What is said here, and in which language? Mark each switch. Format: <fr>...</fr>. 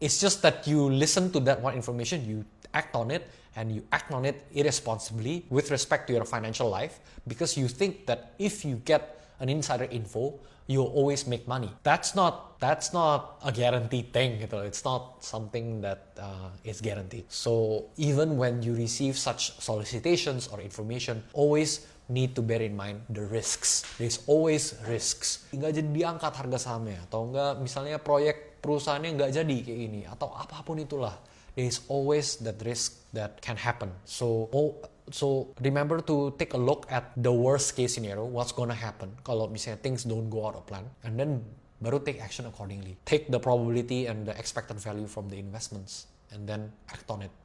<en>It's just that you listen to that one information, you act on it, and you act on it irresponsibly with respect to your financial life, because you think that if you get an insider info, you'll always make money. That's not a guaranteed thing gitu. It's not something that is guaranteed. So even when you receive such solicitations or information, always need to bear in mind the risks. There's always risks.</en> <id>Nggak jadi diangkat harga sahamnya, atau nggak misalnya proyek perusahaannya nggak jadi kayak gini, atau apapun itulah.</id> <en>There's always that risk that can happen. So remember to take a look at the worst case scenario, what's gonna happen</en> <id>kalau misalnya</id> <en>things don't go out of plan, and then</en> <id>baru</id> <en>take action accordingly. Take the probability and the expected value from the investments, and then act on it.</en>